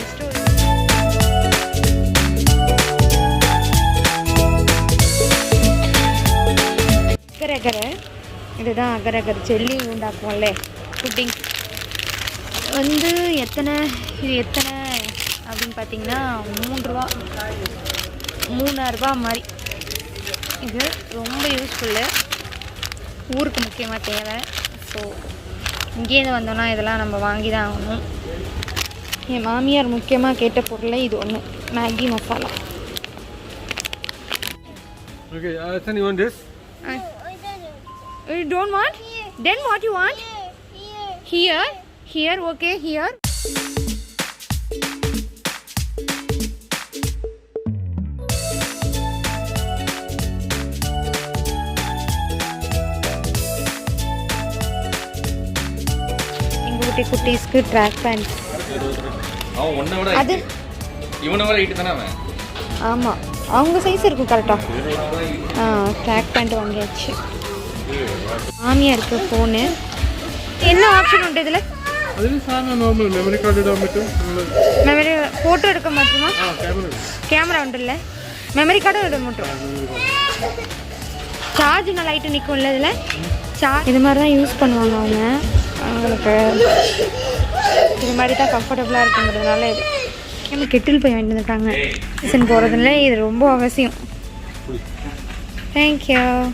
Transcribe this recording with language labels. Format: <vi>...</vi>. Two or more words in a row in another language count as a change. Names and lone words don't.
<ta>அகரகரை இதுதான் அகரகர் ஜெல்லி உண்டாக்குவோம்ல புட்டிங் வந்து எத்தனை அப்படின்னு பார்த்தீங்கன்னா 3 ரூபா 3,000 ரூபா மாதிரி. இது ரொம்ப யூஸ்ஃபுல்லு, ஊருக்கு முக்கியமாக தேவை. ஸோ இங்கேருந்து வந்தோன்னா இதெல்லாம் நம்ம வாங்கி தான் ஆகணும். என் மாமியார் முக்கியமாக கேட்ட பொருளை இது ஒன்று, மேகி மசாலா.</ta> <en>Okay, Hassan, you want this? You don't want? Then what you want? Here. Here, okay, here.</en> <ta>எங்க குட்டீஸ்க்கு ட்ராக் பேண்ட். அவன் ஒண்ணை விட அது இவனை விட ஹைட் தானே அவன். ஆமாம், அவங்க சைஸ் இருக்கும் கரெக்டாக. ட்ராக் பேண்ட் வாங்கியாச்சு. மாமியாருக்கு ஃபோனு. என்ன ஆப்ஷன் உண்டு இதில்?</ta> <ml>അതിൽ സാധാരണ നോർമൽ മെമ്മറി കാർഡ് ഇടാൻ പറ്റും. മെമ്മറി ഫോട്ടോ എടുക്കാൻ പറ്റുമോ? ക്യാമറ ഉണ്ടല്ലേ, മെമ്മറി കാർഡ് ഇടാൻ പറ്റും.</ml> <ta>சார்ஜ் நல்லா லைட்டு நிற்கும்ல இதில். இது மாதிரி தான் யூஸ் பண்ணுவாங்க அவங்க. அவங்களுக்கு இது மாதிரி தான் கம்ஃபர்டபுளாக இருக்குங்கிறதுனால இது நம்ம கெட்டில் போய் வாங்கிட்டு வந்துருக்காங்க. சீசன் போகிறதுனால இது ரொம்ப அவசியம். தேங்க்யூ.</ta>